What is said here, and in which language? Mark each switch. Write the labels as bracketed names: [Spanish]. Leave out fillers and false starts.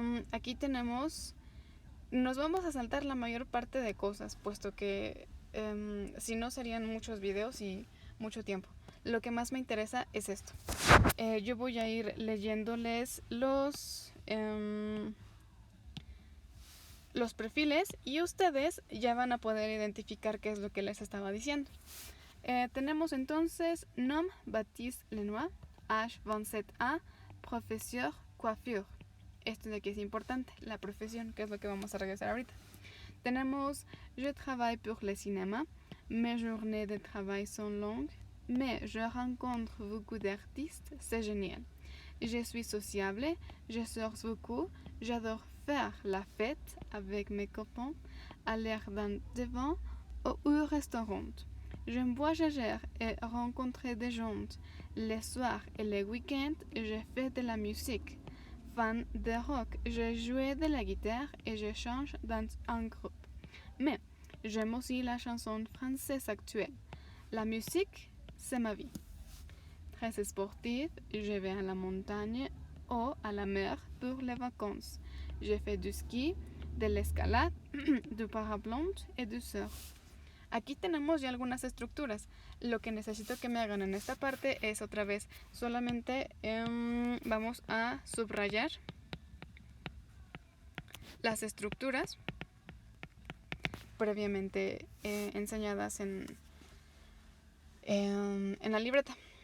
[Spanish] Aquí tenemos, nos vamos a saltar la mayor parte de cosas, puesto que si no serían muchos videos y mucho tiempo. Lo que más me interesa es esto. Yo voy a ir leyéndoles los perfiles y ustedes ya van a poder identificar qué es lo que les estaba diciendo. Tenemos entonces [French] nom Baptiste Lenoir, âge 27 ans, professeur coiffure. [Spanish] Esto de aquí es importante, la profesión, que es lo que vamos a regresar ahorita. Tenemos [French] je travaille pour le cinéma, mes journées de travail sont longues, mais je rencontre beaucoup d'artistes, c'est génial. Je suis sociable, je sors beaucoup, j'adore faire la fête avec mes copains, aller dans des vins ou au restaurant. J'aime voyager et rencontrer des gens. Les soirs et les week-ends, je fais de la musique. Fan de rock, je joue de la guitare et je chante dans un groupe. Mais j'aime aussi la chanson française actuelle. La musique, c'est ma vie. Très sportive, je vais à la montagne ou à la mer pour les vacances. Je fais du ski, de l'escalade, du parapente et du surf. [Spanish] Aquí tenemos ya algunas estructuras. Lo que necesito que me hagan en esta parte es otra vez solamente vamos a subrayar las estructuras previamente enseñadas en la libreta.